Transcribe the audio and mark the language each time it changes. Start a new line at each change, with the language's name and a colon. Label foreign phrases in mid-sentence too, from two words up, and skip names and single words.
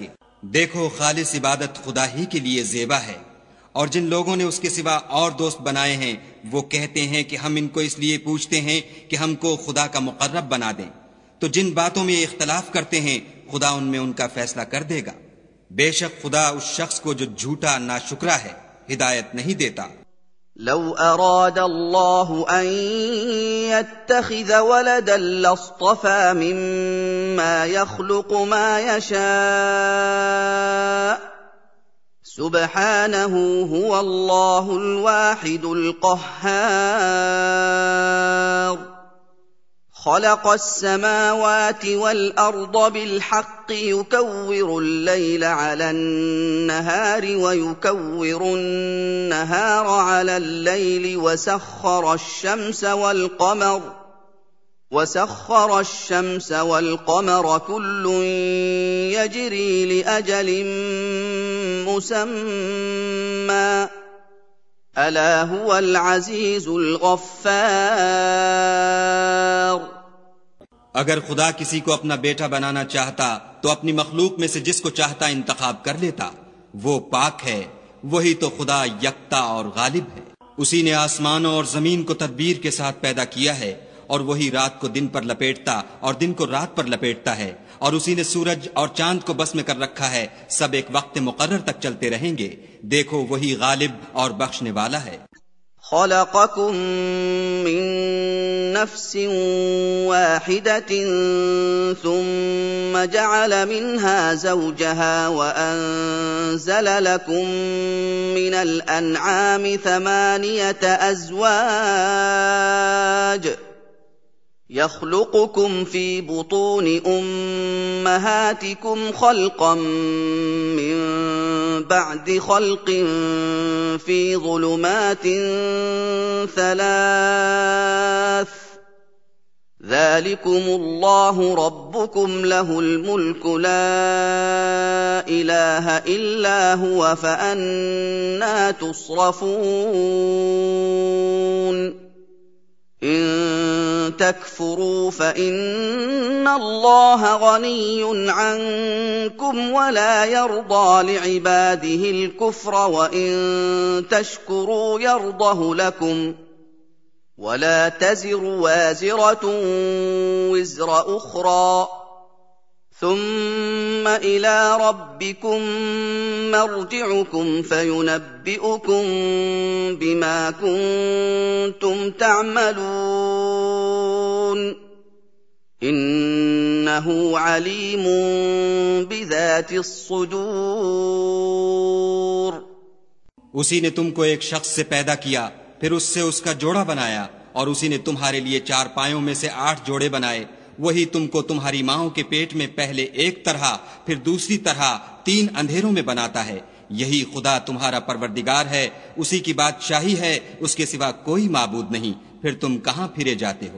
Urdu: دیکھو، خالص عبادت خدا ہی کے لیے زیبا ہے، اور جن لوگوں نے اس کے سوا اور دوست بنائے ہیں وہ کہتے ہیں کہ ہم ان کو اس لیے پوچھتے ہیں کہ ہم کو خدا کا مقرب بنا دیں. تو جن باتوں میں اختلاف کرتے ہیں خدا ان میں ان کا فیصلہ کر دے گا. بے شک خدا اس شخص کو جو جھوٹا ناشکرا ہے ہدایت نہیں دیتا.
Arabic: لو أراد الله أن يتخذ ولدا لاصطفى مما يخلق ما يشاء. سبحانه هو الله الواحد القهار. خلق السماوات والأرض بالحق يكور الليل على النهار ويكور النهار على الليل वसख़्ख़र الشمس والقمر كل يجري لأجل مسمى ألا هو العزيز الغفار।
Urdu: اگر خدا کسی کو اپنا بیٹا بنانا چاہتا تو اپنی مخلوق میں سے جس کو چاہتا انتخاب کر لیتا. وہ پاک ہے، وہی تو خدا یکتا اور غالب ہے. اسی نے آسمانوں اور زمین کو تدبیر کے ساتھ پیدا کیا ہے، اور وہی رات کو دن پر لپیٹتا اور دن کو رات پر لپیٹتا ہے، اور اسی نے سورج اور چاند کو بس میں کر رکھا ہے. سب ایک وقت مقرر تک چلتے رہیں گے۔ دیکھو، وہی غالب اور بخشنے والا ہے.
Arabic: خلقكم من نفس واحدة ثم جعل منها زوجها وأنزل لكم من الأنعام ثمانية أزواج يخلقكم في بطون أمهاتكم خلقا من بعد خلق في ظلمات ثلاث ذلكم الله ربكم له الملك لا إله إلا هو فأنى تصرفون. إن تكفروا فإن الله غني عنكم ولا يرضى لعباده الكفر وإن تشكروا يرضه لكم ولا تزر وازرة وزر أخرى ثم إلى ربكم مرجعكم فينبئكم بما كنتم تعملون. إنه عليم بذات الصدور.
Urdu: اسی نے تم کو ایک شخص سے پیدا کیا، پھر اس سے اس کا جوڑا بنایا، اور اسی نے تمہارے لیے 4 پایوں میں سے 8 جوڑے بنائے. وہی تم کو تمہاری ماؤں کے پیٹ میں پہلے ایک طرح پھر دوسری طرح 3 اندھیروں میں بناتا ہے. یہی خدا تمہارا پروردگار ہے، اسی کی بادشاہی ہے، اس کے سوا کوئی معبود نہیں، پھر تم کہاں پھرے جاتے ہو.